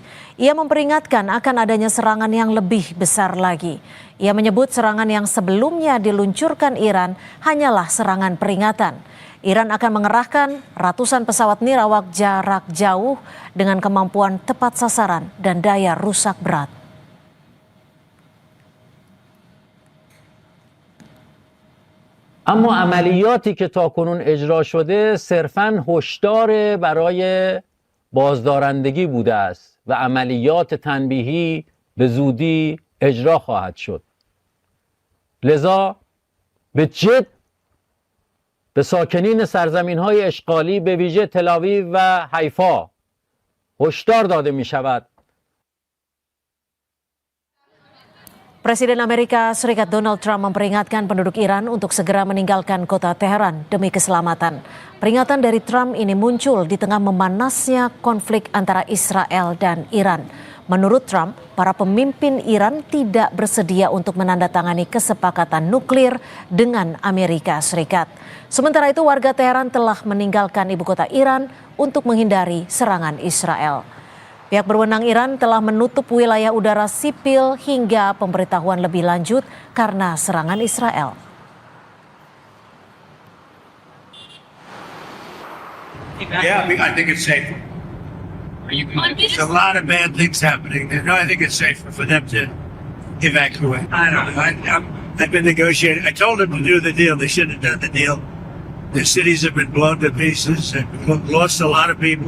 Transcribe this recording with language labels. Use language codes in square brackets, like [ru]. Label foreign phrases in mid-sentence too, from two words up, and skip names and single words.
[id] Ia memperingatkan akan adanya serangan yang lebih besar lagi. Ia menyebut serangan yang sebelumnya diluncurkan Iran hanyalah serangan peringatan. Iran akan mengerahkan ratusan pesawat nirawak jarak jauh dengan kemampuan tepat sasaran dan daya rusak berat. [fa] اما عملیاتی که تاکنون اجرا شده صرفاً هشدار برای بازدارندگی بوده است و عملیات تنبیهی به زودی اجرا خواهد شد. لذا به جد به ساکنین سرزمین‌های اشغالی به ویژه تل‌آویو و حیفا هشدار داده می‌شود. [id] Presiden Amerika Serikat Donald Trump memperingatkan penduduk Iran untuk segera meninggalkan kota Teheran demi keselamatan. Peringatan dari Trump ini muncul di tengah memanasnya konflik antara Israel dan Iran. Menurut Trump, para pemimpin Iran tidak bersedia untuk menandatangani kesepakatan nuklir dengan Amerika Serikat. Sementara itu, warga Teheran telah meninggalkan ibu kota Iran untuk menghindari serangan Israel. Pihak berwenang Iran telah menutup wilayah udara sipil hingga pemberitahuan lebih lanjut karena serangan Israel. [en] Yeah, I think it's safer. There's a lot of bad things happening. No, I think it's safer for them to evacuate. I don't know. I've been negotiating. I told them to do the deal. They shouldn't have done the deal. The cities have been blown to pieces and lost a lot of people.